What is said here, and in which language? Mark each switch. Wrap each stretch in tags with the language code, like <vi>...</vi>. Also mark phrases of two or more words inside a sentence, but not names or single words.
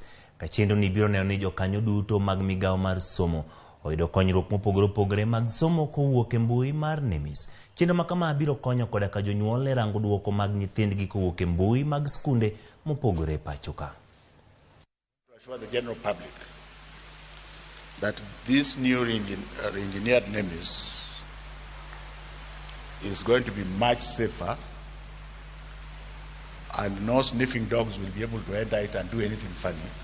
<luo>Ka chenro ni biro neno ni jokanyo duto mag migawo mar somo oyudo konyruok mopogore opogore mag somo kowuok e mbui mar NEMIS. Chenro ma kama biro konyo koda ka jonyuol e rango duoko mag nyithindgi kowuok e mbui mag skunde mopogore e pacho ka.</luo> <en>The general public that this new engineered NEMIS is going to be much safer and no sniffing dogs will be able to enter it and do anything funny.</en>